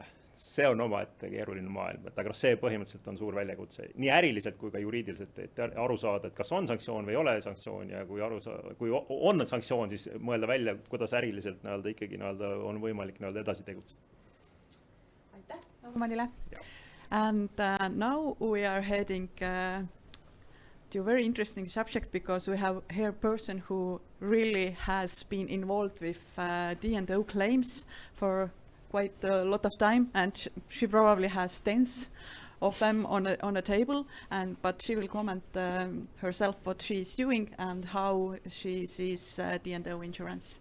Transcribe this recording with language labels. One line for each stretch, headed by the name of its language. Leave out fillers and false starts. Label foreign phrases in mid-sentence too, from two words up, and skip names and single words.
Estonian: See on omaette keeruline maailm, aga see põhimõtteliselt on suur väljakutse. Nii äriliselt kui ka juriidiliselt, et aru saada, et kas on sanktsioon või ei ole sanktsioon ja kui on sanktsioon, siis mõelda välja, kuidas äriliselt ikkagi on võimalik edasi tegutseda. Aitäh, Normanile.
English: And now we are heading to a very interesting subject because we have here a person who really has been involved with D&O claims for quite a lot of time, and she probably has tens of them on a table, but she will comment herself what she is doing and how she sees D&O insurance.